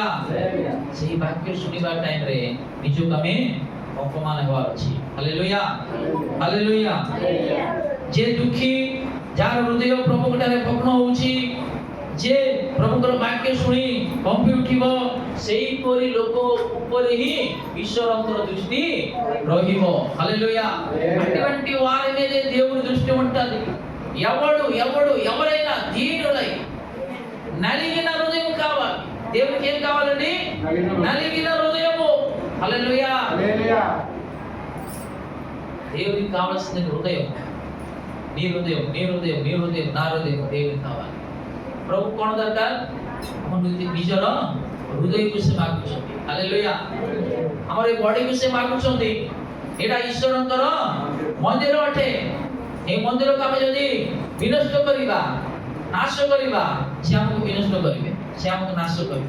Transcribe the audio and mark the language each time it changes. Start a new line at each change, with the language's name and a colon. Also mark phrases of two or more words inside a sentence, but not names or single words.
Odia: ସେହି ବାକ୍ୟ ଶୁଣିବା ଟାଇମରେ ନିଜକୁ ଆମେ ଅପମାନ ହେବାର ଅଛି। ହାଲେଲୁୟା ହାଲେଲୁୟା। ଯେ ଦୁଃଖୀ, ଯାହାର ହୃଦୟ ପ୍ରଭୁଙ୍କ ଠାରେ ଭଗ୍ନ ହେଉଛି, ଯେ ପ୍ରଭୁଙ୍କର ବାକ୍ୟ ଶୁଣି କମ୍ପି ଉଠିବ, ସେହିପରି ଲୋକ ଉପରେ ହିଁ
Telugu: ఈశ్వరంతో దృష్టి
Odia: ରହିବ।
Telugu: హల్లెలూయా। అటువంటి వారి మీద దేవుని దృష్టి ఉంటుంది। ఎవరైనా దీనులై నలిగిన హృదయం కావాలి। దేవునికి ఏం కావాలండి? నలిగిన హృదయము। హల్లెలూయా। దేవునికి కావాల్సింది హృదయం। నీ హృదయం, నీ హృదయం, నీ హృదయం, నా హృదయం దేవునికి కావాలి।
Odia: ପ୍ରଭୁ କ'ଣ ଦରକାର? ଆମ ନିଜର ହୃଦୟକୁ ସେ ମାଗୁଛନ୍ତି। ହାଲେଲୁୟା। ଆମର ଏ ବଡିକୁ ସେ ମାଗୁଛନ୍ତି। ଏଇଟା ଈଶ୍ୱରଙ୍କର ମନ୍ଦିର ଅଟେ। ଏ ମନ୍ଦିରକୁ ଆମେ ଯଦି ବିନଷ୍ଟ କରିବା, ନାଶ କରିବା, ସେ ଆମକୁ ବିନଷ୍ଟ କରିବେ, ସେ ଆମକୁ ନାଶ କରିବେ।